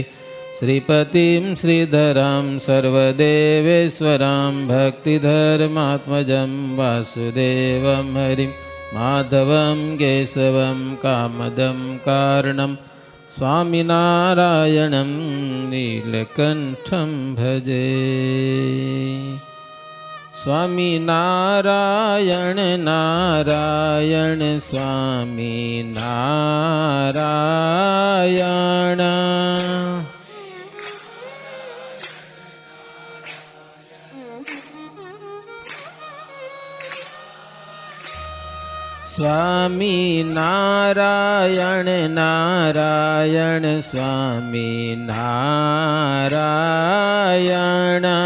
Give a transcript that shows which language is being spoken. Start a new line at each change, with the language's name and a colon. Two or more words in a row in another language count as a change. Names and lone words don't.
Sanskrit: श्रीपतिं श्रीधरां सर्वदेवेश्वरां भक्तिधर्मात्मजं वासुदेवं हरिं माधवं केशवं कामदं कारणं स्वामिनारायणं नीलकण्ठं भजे.
Gujarati: સ્વામી નારાયણ નારાયણ સ્વામી નારાયણ. સ્વામી નારાયણ નારાયણ સ્વામી નારાયણ.